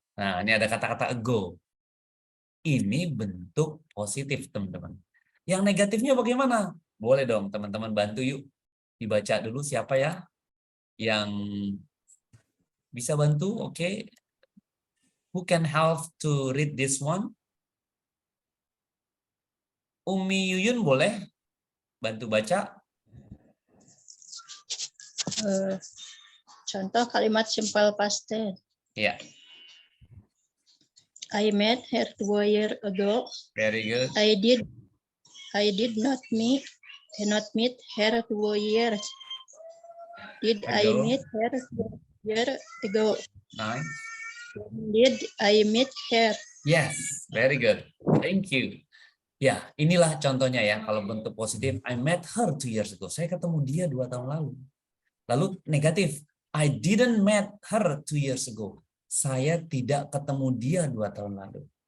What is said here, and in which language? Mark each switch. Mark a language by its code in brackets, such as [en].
[id] Nah, ini ada kata-kata ago. Ini bentuk positif, teman-teman. Yang negatifnya bagaimana? Boleh dong, teman-teman bantu yuk. Dibaca dulu siapa ya yang bisa bantu? Oke. [en] Who can help to read this one? [id] Umi Yuyun boleh bantu baca? Contoh kalimat simple past tense. Ya. [en] I met her 2 years ago. Very good. I did not meet her 2 years. Did I Ago. meet her 2 years ago? Nice. Did I meet her? Yes, very good. Thank you. [id] Ya, inilah contohnya ya. Kalau bentuk positif, [en] I met her 2 years ago. [id] Saya ketemu dia 2 tahun lalu. Lalu negatif, [en] I didn't met her 2 years ago. [id] Saya tidak ketemu dia 2 tahun lalu.